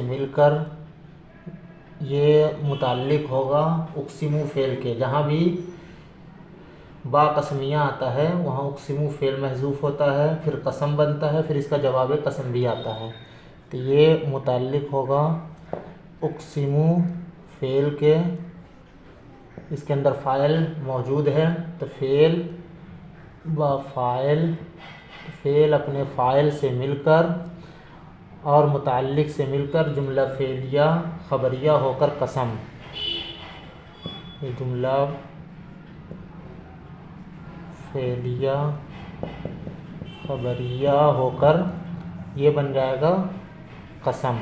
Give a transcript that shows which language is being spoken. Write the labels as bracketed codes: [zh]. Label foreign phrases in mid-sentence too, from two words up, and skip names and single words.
[ur] مل کر یہ متعلق ہوگا اقسمو فعل کے، جہاں بھی با قسمیہ آتا ہے وہاں اقسمو فعل محذوف ہوتا ہے، پھر قسم بنتا ہے، پھر اس کا جواب قسم بھی آتا ہے، تو یہ متعلق ہوگا اقسمو فعل کے، اس کے اندر فاعل موجود ہے تو فعل با فاعل، فعل اپنے فاعل سے مل کر اور متعلق سے مل کر جملہ فعلیہ خبریہ ہو کر قسم، یہ جملہ فعلیہ خبریہ ہو کر یہ بن جائے گا قسم۔